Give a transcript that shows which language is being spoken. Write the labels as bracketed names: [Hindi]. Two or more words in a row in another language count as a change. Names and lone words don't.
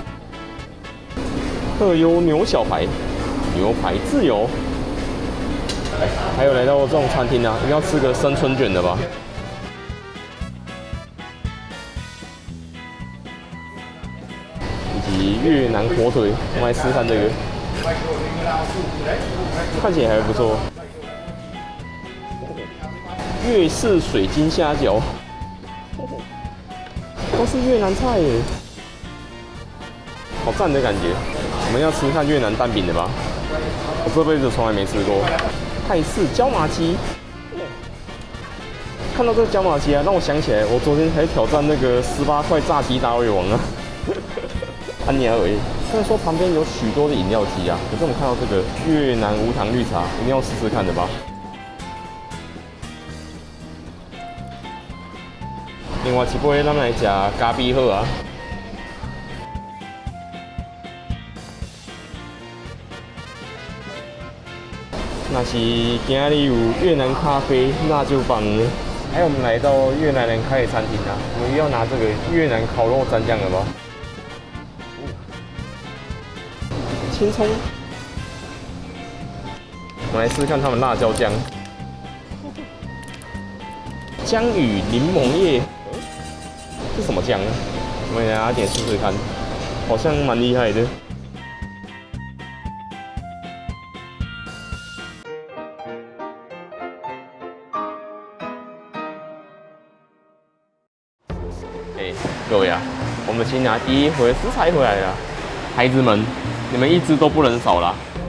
[Chinese] 特優牛小排，牛排自由。還有來到這種餐廳啊，一定要吃個生春卷的吧。以及越南火腿，我們來試看這個，看起來還不錯。越式水晶蝦餃，都是越南菜耶，好讚的感覺。我們要吃看越南蛋餅的吧？我這輩子從來沒吃過泰式椒麻雞。看到這個椒麻雞啊，讓我想起來，我昨天才挑戰那個18塊炸雞大胃王啊，安妮而已。雖然說旁邊有許多的飲料機啊，可是我們看到這個越南無糖綠茶，一定要試試看的吧。另外一杯咱們來吃咖啡好啊。那是今日有越南咖啡，那就棒了。還有我們來到越南人開的餐廳啊，我們要拿這個越南烤肉蘸醬了吧？青蔥，我們來試試看他們辣椒醬，姜與檸檬葉，是什麼醬呢？我們來拿點試試看，好像蠻厲害的。各位啊，我們先拿第一回食材回來了，孩子們，你們一隻都不能少啦。